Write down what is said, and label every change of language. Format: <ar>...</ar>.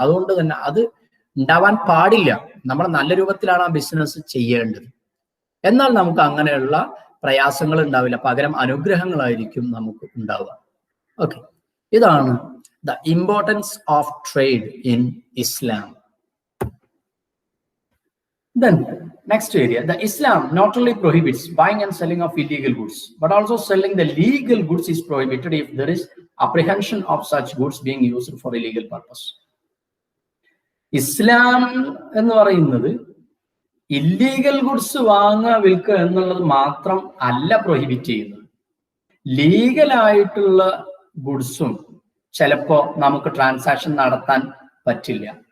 <ml>അതുകൊണ്ട് തന്നെ അത് ഉണ്ടാവാൻ പാടില്ല. നമ്മൾ നല്ല രൂപത്തിലാണ് ആ ബിസിനസ് ചെയ്യേണ്ടത്. എന്നാൽ നമുക്ക് അങ്ങനെയുള്ള പ്രയാസങ്ങൾ ഉണ്ടാവില്ല, പകരം അനുഗ്രഹങ്ങളായിരിക്കും നമുക്ക് ഉണ്ടാവുക. ഓക്കെ, ഇതാണ്</ml> <en>The importance of trade in Islam. Then next area, the Islam not only prohibits buying and selling of illegal goods, but also selling the legal goods is prohibited if there is apprehension of such goods being used for illegal purpose.</en> <ml>ഇസ്ലാം എന്ന് പറയുന്നത് illegal goods വാങ്ങുക വിൽക്കുക എന്നുള്ളത് മാത്രം അല്ല prohibit ചെയ്യുന്നത്. ലീഗലായിട്ടുള്ള ഗുഡ്സും ചിലപ്പോ നമുക്ക് ട്രാൻസാക്ഷൻ നടത്താൻ പറ്റില്ല.</ml>